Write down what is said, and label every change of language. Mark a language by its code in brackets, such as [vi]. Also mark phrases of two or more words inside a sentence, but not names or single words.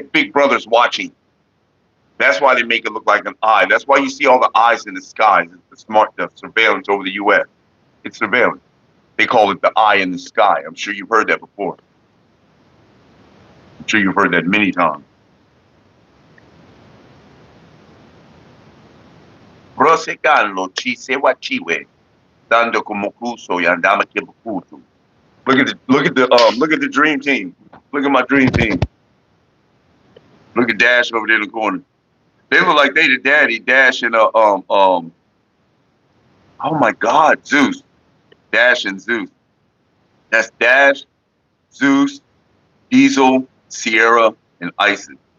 [en] Big Brother's watching. That's why they make it look like an eye. That's why you see all the eyes in the skies. It's the surveillance over the U.S. It's surveillance. They call it the eye in the sky. I'm sure you've heard that before. I'm sure you've heard that many times. Brose Carlo ci sewa chiwe, dando como cuso y andama que bukutu. Look at the dream team. Look at my dream team. Look at Dash over there in the corner. They look like they the daddy. Dash and oh my God, Zeus. Dash and Zeus. That's Dash, Zeus, Diesel, Sierra, and Isis.